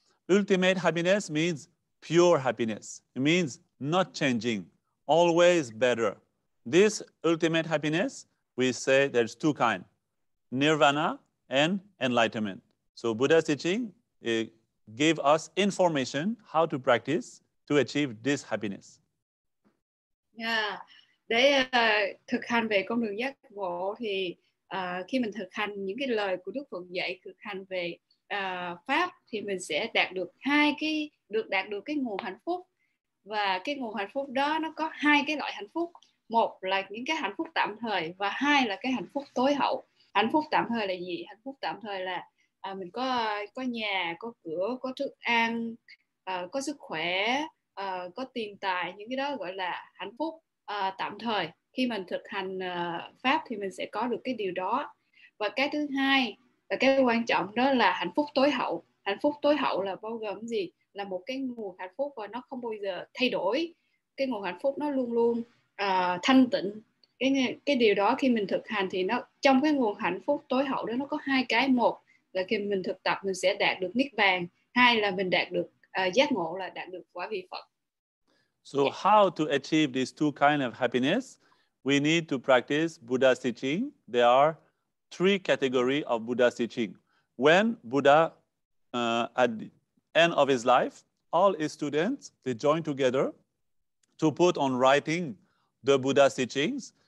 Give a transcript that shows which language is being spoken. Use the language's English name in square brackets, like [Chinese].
[English] Ultimate happiness means pure happiness. It means not changing, always better. This ultimate happiness, we say there's two kinds, nirvana and enlightenment. So Buddha's teaching gave us information how to practice to achieve this happiness. [Vietnamese] Yeah. Để thực hành về con đường giác ngộ thì khi mình thực hành những cái lời của Đức Phật dạy, thực hành về pháp, thì mình sẽ đạt được đạt được cái nguồn hạnh phúc. Và cái nguồn hạnh phúc đó nó có hai cái loại hạnh phúc. Một là những cái hạnh phúc tạm thời, và hai là cái hạnh phúc tối hậu. Hạnh phúc tạm thời là gì? Hạnh phúc tạm thời là mình có nhà, có cửa, có thức ăn, có sức khỏe, có tiền tài. Những cái đó gọi là hạnh phúc tạm thời. Khi mình thực hành pháp thì mình sẽ có được cái điều đó. Và cái thứ hai là cái quan trọng, đó là hạnh phúc tối hậu. Hạnh phúc tối hậu là bao gồm gì? Là một cái nguồn hạnh phúc và nó không bao giờ thay đổi. Cái nguồn hạnh phúc nó luôn luôn thanh tịnh. Cái điều đó khi mình thực hành thì nó trong cái nguồn hạnh phúc tối hậu đó nó có hai cái. Một là khi mình thực tập mình sẽ đạt được niết bàn, hai là mình đạt được giác ngộ, là đạt được quả vị Phật. [English] So how to achieve these two kind of happiness? We need to practice Buddha's teaching. There are three categories of Buddha's teaching. When Buddha, at the end of his life, all his students, they join together to put on writing the Buddha's teachings.